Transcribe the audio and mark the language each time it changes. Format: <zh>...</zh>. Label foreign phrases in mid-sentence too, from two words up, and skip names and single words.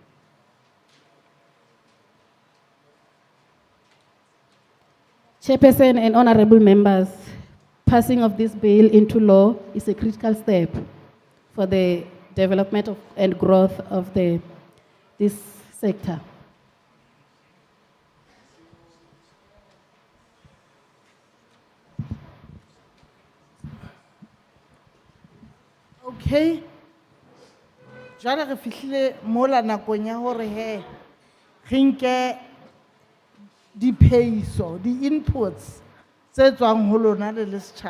<en>Chairperson and honorable members, passing of this bill into law is a critical step for the development of, and growth of this sector. Okay.</en> <st>Jwale re fihlile mola nakong ya hore he re nke diphehiso, di-inputs tse tswang ho lona le setjhaba.</st>